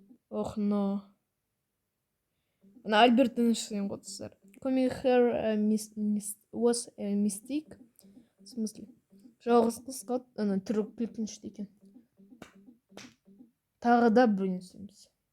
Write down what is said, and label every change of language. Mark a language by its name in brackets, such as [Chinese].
[Kazakh] Ох, но. Мына Альберттің ішінен ғой, достар. [English] Coming here was a mistake. [Russian] В смысле? [Kazakh] Жалғыз қыз қалды. Ана түрі күлкінішті екен. Тағы да біреуін істейміз.